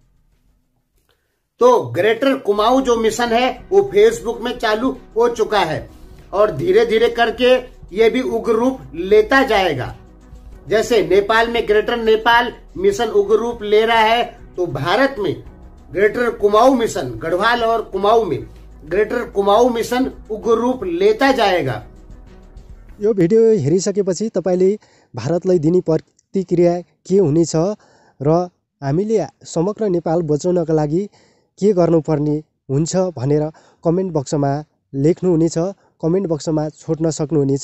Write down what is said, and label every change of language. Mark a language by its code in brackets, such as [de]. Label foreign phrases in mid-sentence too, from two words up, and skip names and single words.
[hi] तो ग्रेटर कुमाऊं जो मिशन है वो फेसबुक में चालू हो चुका है और धीरे धीरे करके ये भी उग्र रूप लेता जाएगा। जैसे नेपाल में ग्रेटर नेपाल मिशन उग्र रूप ले रहा है, तो भारत में ग्रेटर कुमाऊं मिशन, गढ़वाल और कुमाऊं में ग्रेटर कुमाऊं मिशन उग्र रूप लेता जाएगा। [ne] यो भिडियो हेरिसकेपछि तपाईले भारतलाई दिने प्रतिक्रिया के हुनेछ र हामीले समग्र नेपाल बचाउनका लागि के गर्नुपर्ने हुन्छ भनेर कमेन्ट बक्समा लेख्नुहुनेछ, कमेन्ट बक्समा छोड्न सक्नुहुनेछ।